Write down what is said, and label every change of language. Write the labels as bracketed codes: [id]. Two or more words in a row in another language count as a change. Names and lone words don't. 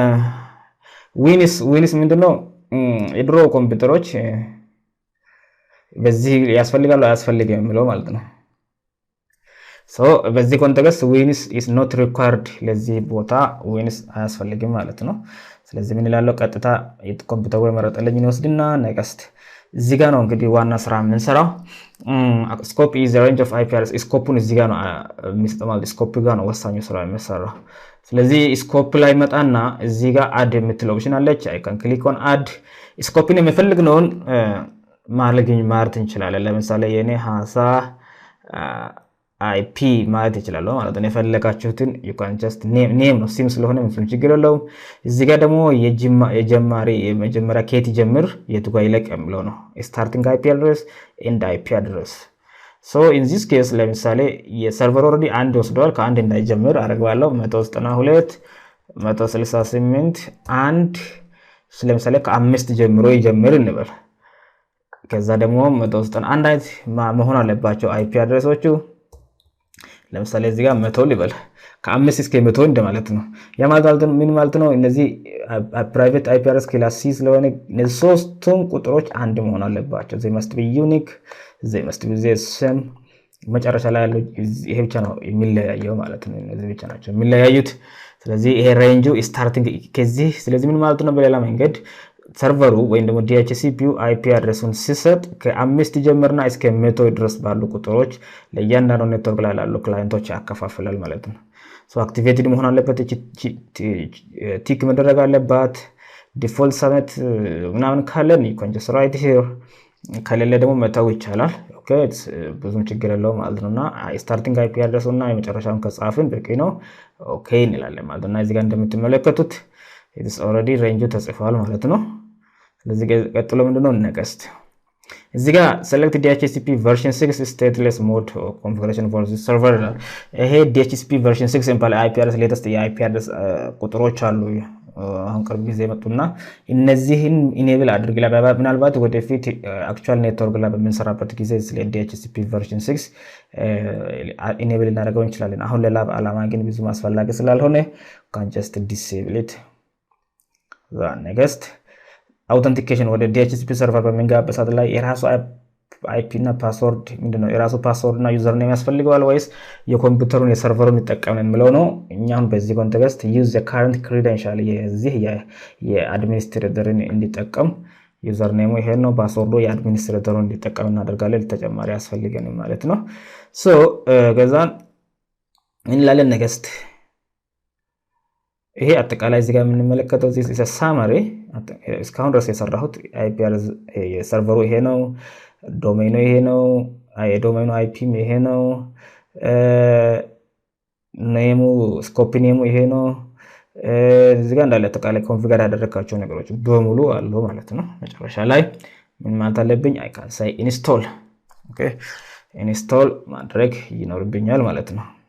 [am] ዊንስ ምንድነው የድሮ ኮምፒውተሮች በዚህ ያስፈልጋሉ አያስፈልግም የሚለው ማለት ነው። በዚህ ኮንቴክስት ዊንስ [en] is not required [am] ለዚህ ቦታ ዊንስ አያስፈልግም ማለት ነው። ስለዚህ ምን ይላለው ቀጥታ ኮምፒውተሩ መረጠልኝ ወስድና ኔክስት እዚህ ጋር ነው እንግዲህ ዋና ስራ የምንሰራው። [en] scope is the range of IP address [am] ስኮፑን እዚህ ጋር ነው የሚሰጠው ማለት ስኮፕ ጋር ነው ወሳኙ ስራ የሚሰራው። ስለዚህ ስኮፕ ላይ መጣና እዚህ ጋር አድ የምትለው ኦፕሽን አለች። [en] I can click on add scope [am] የምፈልግነውን ማርት እንችላለን። ለምሳሌ የኔ ሃሳ IP ማለት ይችላል ማለት ነው። የፈለጋችሁትን [en] you can just name [am] ነው ሲም ስለሆነ ምንም ችግር የለውም። እዚህ ጋር ደግሞ የመጀመሪያ ከየት ጀምር የቱ ጋር ይለቅ የሚለው ነው [en] starting IP address and IP address in this case [am] ለምሳሌ የሰርቨር ኦሬዲ አንድ ወስዷል ከአንድ እንዳይጀምር አደርጋለሁ 192.168.1 ለምሳሌ ከ5 ጀምሮ ይጀምር እንበል። ከዛ ደግሞ 191 አይነት መሆን አለባቸው IP አድሬሶቹ። ለምሳሌ እዚህ ጋር 100 ሊበል ከ5 እስከ 100 እንደማለት ነው። ያ ማለት ምን ማለት ነው? እነዚህ [en] private IP address class C [am] ስለሆነ እነዚህ ሶስቱም ቁጥሮች አንድ መሆን አለባቸው። [en] they must be unique they must be the same [am] መጨረሻ ላይ ያለው ይሄ ብቻ ነው የሚለያየው ማለት ነው። እነዚህ ብቻ ናቸው የሚለያዩት። ስለዚህ ይሄ ሬንጁ ስታርቲንግ ከዚህ ስለዚህ ምን ማለት ነው? በሌላ መንገድ ሰርቨሩ ወይም ደግሞ DHCP IP አድሬሱን ሲሰጥ ከ5 ጀምርና እስከ 100 ድረስ ባሉ ቁጥሮች ለእያንዳንዱ ኔትወርክ ላይ ያሉ ክላይንቶች ያከፋፍላል ማለት ነው። አክቲቬትድ መሆን አለበት ቲክ መደረግ አለባት። ዲፎልት ሰሜት ምናምን ካለን [en] you can just write here [am] ከሌለ ደግሞ መተው ይቻላል። ኦኬ ብዙም ችግር የለውም ማለት ነውና ስታርቲንግ IP አድሬሱና የመጨረሻውን ከጻፍን በቂ ነው። ኦኬ እንላለን ማለት ነው። እዚህ ጋር እንደምትመለከቱት [en] it is already range [am] ተጽፏል ማለት ነው። ስለዚህ ቀጥሎ ምንድነው next እዚህ ጋር [en] select DHCP version 6 stateless mode configuration for this server [am] ይሄ [en] DHCP version 6 simple IP address latest [am] የIP address ቁጥሮች አሉ አሁን ቅርብ ጊዜ መጡና እነዚህን ኢኔብል አድርግ ለባባ ምናልባት ወደፊት [en] actual network [am] ላይ በምንሰራበት ጊዜ ስለ [en] DHCP version 6 enable [am] እናደርገው እንችላለን። አሁን ለላብ አላማ ግን ብዙ ማስፈላጊ ስላልሆነ [en] can just disable it next authentication [am] ወደ DHCP ሰርቨር በመንጋበት ሰዓት ላይ የራሱ IP እና ፓስወርድ ምንድነው የራሱ ፓስወርድ እና [en] user name [am] ያስፈልገዋል ወይስ የኮምፒውተሩን የሰርቨሩን ይጠቀመን የሚለው ነው። እኛም በዚህ ኮንቴክስት [en] use the current credential [am] የዚህ የአድሚኒስትሬተርን እንዲጠቀም ዩዘር ኔሙ ይሄ ነው ፓስወርዱ የአድሚኒስትሬተሩን እንዲጠቀም እናደርጋለን። ተጨማሪ ያስፈልገን ማለት ነው። ከዛን እንላለን next ይሄ አጠቃላይ እዚህ ጋር የምንመለከተው [en] this is a summary [am] እስካሁን ድረስ የሰራሁት IP የሰርቨሩ ይሄ ነው ዶሜኑ ይሄ ነው የዶሜኑ IP ይሄ ነው ኔሙ ስኮፕ ኔሙ ይሄ ነው። እዚህ ጋር እንዳለ አጠቃላይ ኮንፊገር ያደረካቸው ነገሮች በሙሉ አሉ ማለት ነው። መጨረሻ ላይ ምን ማለት አለብኝ [en] I can say install OK install [am] ማድረግ ይኖርብኛል ማለት ነው።